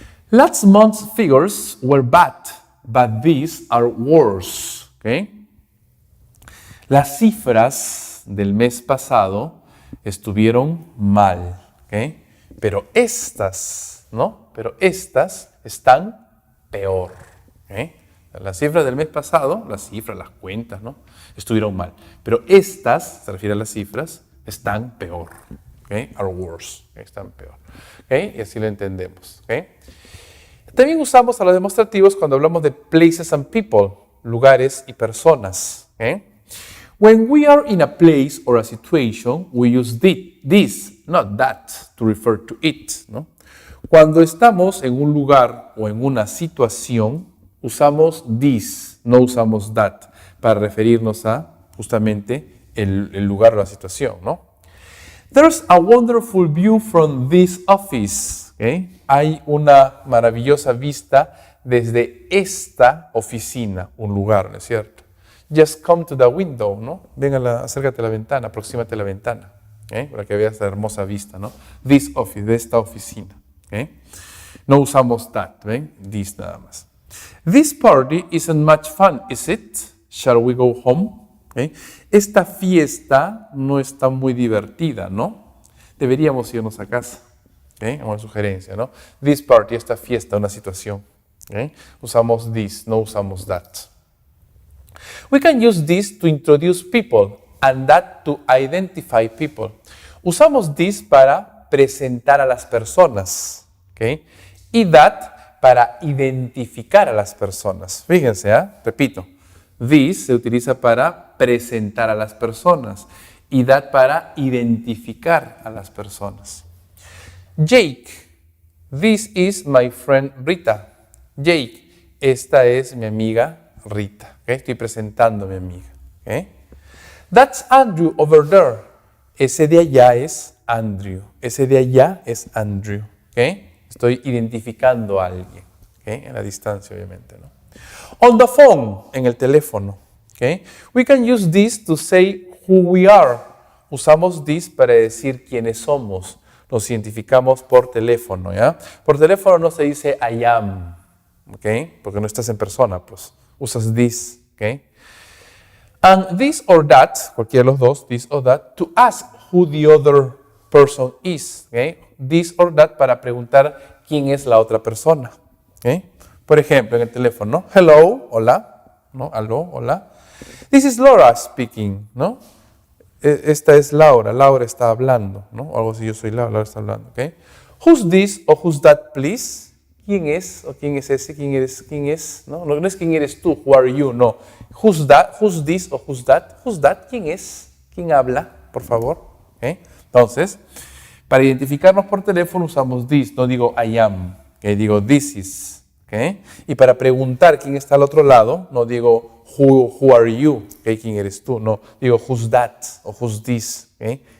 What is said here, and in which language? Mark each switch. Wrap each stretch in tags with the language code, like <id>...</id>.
<en>Last month's figures were bad, but these are worse. ¿Okay?</en> <es>Las cifras del mes pasado estuvieron mal, ¿okay? Pero estas, ¿no? Pero estas están peor, ¿okay? Las cifras del mes pasado, las cuentas, ¿no? Estuvieron mal. Pero estas, se refiere a las cifras, están peor, ¿okay?</es> <en>Are worse,</en> <es>¿okay? Están peor, ¿okay? Y así lo entendemos, ¿okay? También usamos a los demostrativos cuando hablamos de</es> <en>places and people,</en> <es>lugares y personas, ¿okay?</es> <en>When we are in a place or a situation, we use this, not that, to refer to it, ¿no?</en> <es>Cuando estamos en un lugar o en una situación, usamos this, no usamos that, para referirnos a justamente el lugar o la situación, ¿no?</es> <en>There's a wonderful view from this office. ¿Okay?</en> <es>Hay una maravillosa vista desde esta oficina, un lugar, ¿no es cierto?</es> <en>Just come to the window,</en> <es>¿no? Acércate a la ventana, aproxímate a la ventana, ¿okay? Para que veas la hermosa vista, ¿no?</es> <en>This office,</en> <es>de esta oficina, ¿okay? No usamos that, ¿ven? This nada más.</es> <en>This party isn't much fun, is it? Shall we go home? ¿Okay?</en> <es>Esta fiesta no está muy divertida, ¿no? Deberíamos irnos a casa. ¿Okay? Una sugerencia, ¿no?</es> <en>This party,</en> <es>esta fiesta, una situación. ¿Okay? Usamos this, no usamos that.</es> <en>We can use this to introduce people and that to identify people.</en> <es>Usamos this para presentar a las personas, ¿okay? Y that para identificar a las personas. Fíjense, repito, this se utiliza para presentar a las personas y that para identificar a las personas.</es> <en>Jake, this is my friend Rita.</en> <es>Jake, esta es mi amiga Rita. ¿Okay? Estoy presentando a mi amiga. ¿Okay?</es> <en>That's Andrew over there.</en> <es>Ese de allá es Andrew. Ese de allá es Andrew. ¿Okay? Estoy identificando a alguien. ¿Okay? En la distancia, obviamente, ¿no?</es> <en>On the phone,</en> <es>en el teléfono. ¿Okay?</es> <en>We can use this to say who we are.</en> <es>Usamos this para decir quiénes somos. Nos identificamos por teléfono, ¿ya? Por teléfono no se dice</es> <en>I am,</en> <es>¿okay? Porque no estás en persona, pues. Usas this,</es> <en>¿okay? And this or that,</en> <es>cualquiera de los dos,</es> <en>this or that, to ask who the other person is, ¿okay?</en> <es>This or that para preguntar quién es la otra persona, ¿okay? Por ejemplo, en el teléfono, ¿no?</es> <en>Hello,</en> <es>hola, ¿no? Hello, hola.</es> <en>This is Laura speaking,</en> <es>¿no? Esta es Laura está hablando, ¿no? O algo así, yo soy Laura está hablando, ¿ok?</es> <en>Who's this o who's that, please?</en> <es>¿Quién es o quién es ese? ¿Quién es? No es quién eres tú,</es> <en>who are you,</en> <es>no.</es> <en>Who's that, who's this o who's that? Who's that,</en> <es>¿quién es? ¿Quién habla, por favor? ¿Okay? Entonces, para identificarnos por teléfono usamos this, no digo I am, ¿okay? Digo</es> <en>this is,</en> <es>¿ok? ¿okay? Y para preguntar quién está al otro lado, no digo</es> <en>who are you,</en> <es>¿okay? ¿Quién eres tú? No, digo</es> <en>who's that o who's this,</en> <es>¿okay?</es>